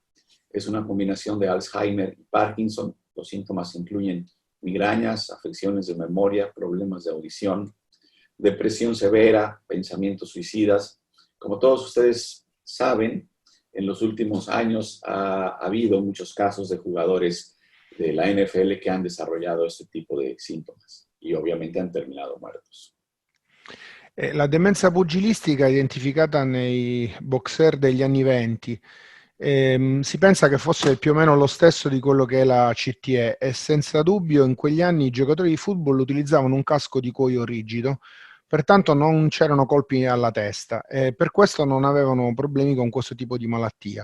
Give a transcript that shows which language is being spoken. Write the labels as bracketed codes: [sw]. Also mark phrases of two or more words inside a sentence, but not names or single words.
[es] Es una combinación de Alzheimer y Parkinson. Los síntomas incluyen migrañas, afecciones de memoria, problemas de audición, depresión severa, pensamientos suicidas. Como todos ustedes saben, en los últimos años ha habido muchos casos de jugadores de la NFL que han desarrollado este tipo de síntomas. [it] E ovviamente hanno terminato muertos. La demenza pugilistica è identificata nei boxer degli anni 20. Si pensa che fosse più o meno lo stesso di quello che è la CTE e senza dubbio in quegli anni i giocatori di football utilizzavano un casco di cuoio rigido, pertanto non c'erano colpi alla testa e per questo non avevano problemi con questo tipo di malattia.